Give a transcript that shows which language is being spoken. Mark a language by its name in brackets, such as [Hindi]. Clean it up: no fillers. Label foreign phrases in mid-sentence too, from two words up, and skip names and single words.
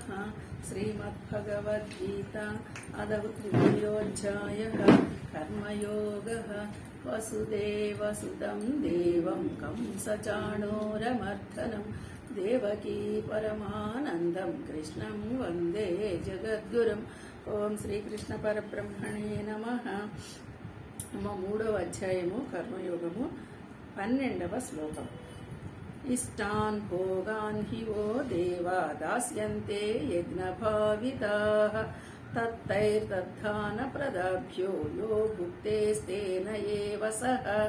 [Sanskrit] श्रीमद्भगवद्गीता अदौ तृतीयोऽध्यायः कर्मयोगः। वसुदेवसुतं देवं कंसचाणूरमर्दनं देवकी परमानन्दं कृष्णं वन्दे जगद्गुरुम्। ओं श्रीकृष्ण परब्रह्मणे नमः। [Telugu] మూడవ అధ్యాయము కర్మయోగము 12వ శ్లోకం. [Sanskrit] ఇష్టాన్ భోగాన్ హి ఓ దేవా దాస్యంతే యజ్ఞభావితాః తత్తైర్దధాన ప్రదాభ్యో యో భుక్తేస్తేన ఏవ సః.